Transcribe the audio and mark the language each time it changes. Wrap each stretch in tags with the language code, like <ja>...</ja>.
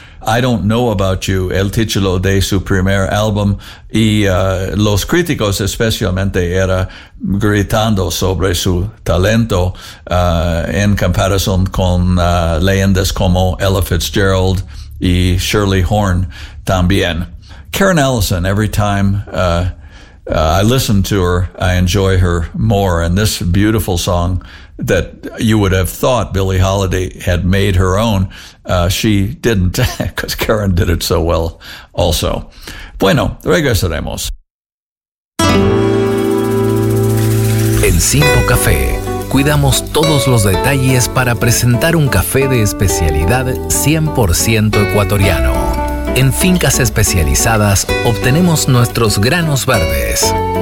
<es>I Don't Know About You, el título de su primer álbum, y los críticos especialmente era gritando sobre su talento en comparación con leyendas como Ella Fitzgerald y Shirley Horn también.</es> <en>Karen Allison, every time I listen to her, I enjoy her more. And this beautiful song that you would have thought Billie Holiday had made her own, she didn't, because Karen did it so well also.</en> <es>Bueno, regresaremos. En Cinco Café, cuidamos todos los detalles para presentar un café de especialidad 100% ecuatoriano. En fincas especializadas obtenemos nuestros granos verdes.</es>